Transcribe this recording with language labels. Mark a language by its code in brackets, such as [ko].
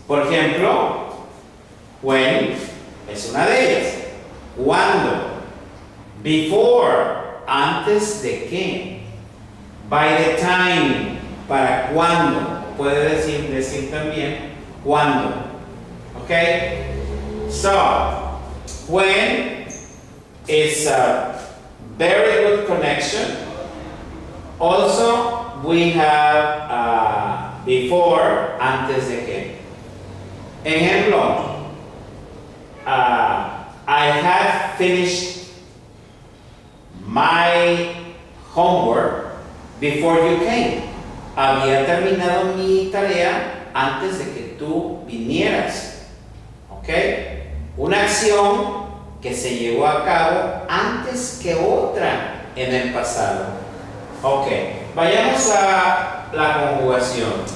[es] Por ejemplo, when es una de ellas. Cuando. Before, antes de que. By the time, para cuando. Puede decir también cuando. ¿Ok? [en] So, when is a very good connection. Also, we have before, antes de que. Ejemplo, I have finished my homework before you came. [es] Había terminado mi tarea antes de que tú vinieras. ¿Ok? Una acción que se llevó a cabo antes que otra en el pasado. Ok, vayamos a la conjugación.